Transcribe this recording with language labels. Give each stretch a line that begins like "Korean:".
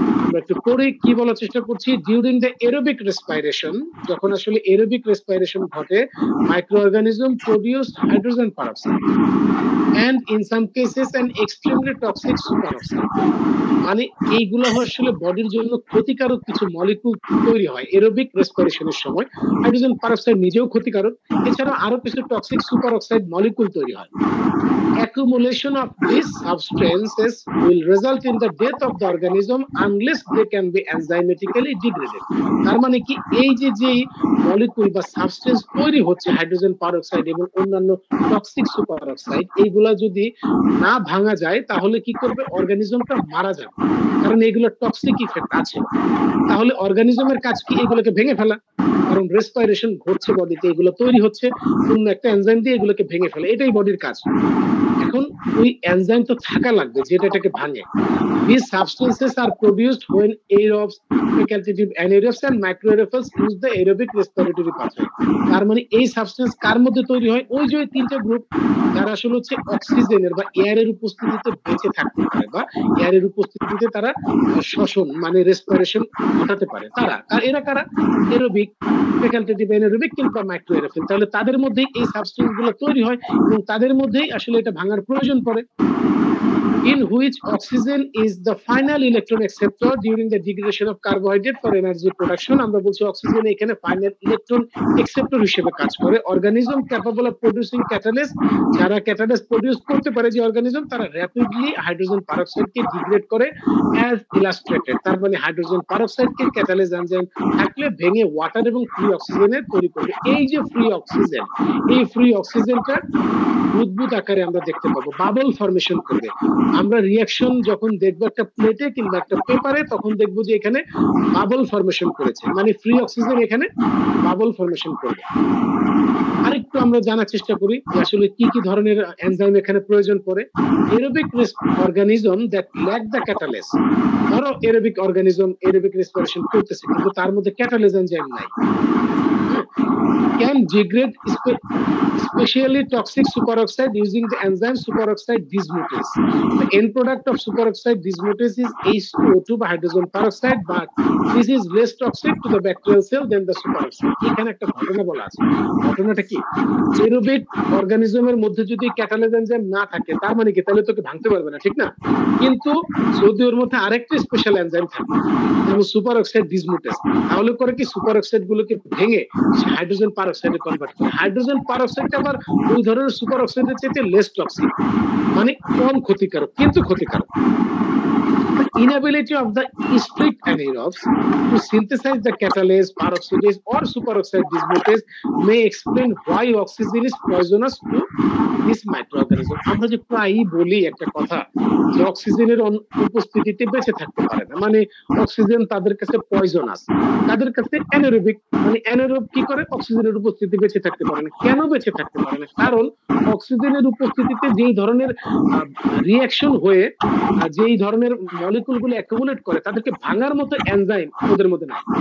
Bangla: আমরা একটু পরে কি বলার চেষ্টা করছি,
English: during the aerobic respiration,
Bangla: যখন আসলে
English: Aerobic respiration ঘটে, micro organism produce hydrogen peroxide and in some cases an extremely toxic superoxide।
Bangla: মানে এইগুলো আসলে বডির জন্য ক্ষতিকারক কিছু মলিকুল তৈরি হয় এরোবিক রেসপিরেশনের সময়। হাইড্রোজেন পারঅক্সাইড নিজেও ক্ষতিকারক, এছাড়া আরো কিছু টক্সিক সুপারঅক্সাইড মলিকুল তৈরি হয়।
English: Accumulation of these substances will result in the death of the organism unless they can be enzymatically degraded।
Bangla: তার মানে কি, এই যে মলিকুল বা সাবস্টেন্স তৈরি হচ্ছে হাইড্রোজেন পারঅক্সাইড এবং অন্যান্য টক্সিক সুপারঅক্সাইড, এইগুলা যদি না ভাঙা যায় তাহলে কি করবে, অর্গানিজমটা মারা যাবে, কারণ এগুলো টক্সিক ইফেক্ট আছে। তাহলে অর্গানিজমের কাজ কি, এগুলোকে ভেঙে ফেলা, কারণ রেসপিরেশন ঘটছে বডিতে, এগুলো তৈরি হচ্ছে, অন্য একটা এনজাইম দিয়ে এগুলোকে ভেঙে ফেলে, এটাই বডির কাজ। এখন ওই এনজাইম তো থাকা লাগবে যেটা এটাকে ভাঙে।
English: These substances are produced when aerobes, facultative anaerobes and microaerosols use the aerobic respiratory pathway।
Bangla: তার মানে এই সাবস্টেন্স কার মধ্যে তৈরি হয়, ওই যে তিনটা গ্রুপ যারা আসলে হচ্ছে অক্সিজেনের বা এয়ারের উপস্থিতিতে বেঁচে থাকতে পারে, বা এয়ারের উপস্থিতিতে তারা শ্বসন মানে রেসপিরেশন ঘটাতে পারে, তারা এরা কারা, এরোবিক, ফ্যাকাল্টেটিভ অ্যানারোবিক কিংবা মাইক্রোএরোফিল। তাহলে তাদের মধ্যেই এই সাবস্টেন্স গুলো তৈরি হয় এবং তাদের মধ্যেই আসলে এটা ভাঙার প্রয়োজন পড়ে।
English: In which oxygen is the final electron acceptor during the degradation of carbohydrate for energy production।
Bangla: আমরা বলছি অক্সিজেন এখানে ফাইনাল ইলেকট্রন অ্যাকসেপ্টর হিসেবে কাজ করে।
English: organism capable of producing catalyst,
Bangla: যারা ক্যাটালিস্ট প্রোডিউস করতে পারে যে অর্গানিজম, তারা র্যাপিডলি হাইড্রোজেন পারঅক্সাইডকে ডিগ্রেড করে
English: As illustrated.
Bangla: তার মানে হাইড্রোজেন পারঅক্সাইডকে ক্যাটালিস্ট এনজাইম থাকলে ভেঙে ওয়াটার এবং ফ্রি অক্সিজেনের তৈরি করবে। এই যে ফ্রি অক্সিজেন, এই ফ্রি অক্সিজেনটা বুদবুদ আকারে আমরা দেখতে পাবো, বাবল ফরমেশন করবে। আমরা রিঅ্যাকশন যখন দেখবো একটা প্লেটে কিংবা একটা পেপারে, তখন দেখবো যে এখানে বাবল ফরমেশন করেছে, মানে ফ্রি অক্সিজেন এখানে বাবল ফরমেশন করবে। আরেকটু আমরা জানার চেষ্টা করি যে আসলে কি কি ধরনের এনজাইম এখানে প্রয়োজন পড়ে।
English: aerobic organism that lack the catalyst,
Bangla: ধরো এরোবিক অর্গানিজম এরোবিক রেসপিরেশন করতেছে কিন্তু তার মধ্যে ক্যাটালিস্ট এনজাইম নাই,
English: can degrade especially toxic superoxide using the enzyme superoxide dismutase। The end product of superoxide dismutase is H2O2 by hydrogen peroxide, but this is less toxic to the bacterial cell than the superoxide।
Bangla: এখানে একটা ঘটনা বলা আছে, ঘটনাটা কি, aerobic অর্গানিজমের মধ্যে যদি catalyst enzyme না থাকে তার মানে কি, তাহলে তোকে ভাঙতে পারবে না, ঠিক না? কিন্তু যদি ওর মধ্যে আরেকটা স্পেশাল এনজাইম থাকে যেমন সুপারঅক্সাইড ডিসমুটেজ, তাহলে করে কি সুপারঅক্সাইড গুলোকে ভেঙে হাইড্রোজেন পারঅক্সাইডে কনভার্ট করে। হাইড্রোজেন পারঅক্সাইড আবার ওই ধরনের সুপারঅক্সাইডের চেয়ে লেস টক্সিক, মানে কম ক্ষতিকারক কিন্তু ক্ষতিকারক।
English: Inability of the strict anaerobes to synthesize the catalase, peroxidase or superoxide dismutase may explain why oxygen is poisonous to this microorganism।
Bangla: আমরা যে প্রায়ই বলি একটা কথা যে অক্সিজেনের উপস্থিতিতে বেঁচে থাকতে পারে না, মানে অক্সিজেন তাদের কাছে পয়জনাস, তাদের কাছে অ্যানারোবিক, মানে অ্যানারোব কি করে, অক্সিজেনের উপস্থিতি বেঁচে থাকতে পারে না। কেন বেঁচে থাকতে পারে না? কারণ অক্সিজেনের উপস্থিতিতে যেই ধরনের রিঅ্যাকশন হয়ে যেই ধরনের মলিকুলগুলো অ্যাকুমুলেট করে তাদেরকে ভাঙার মতো এনজাইম ওদের মধ্যে নাই।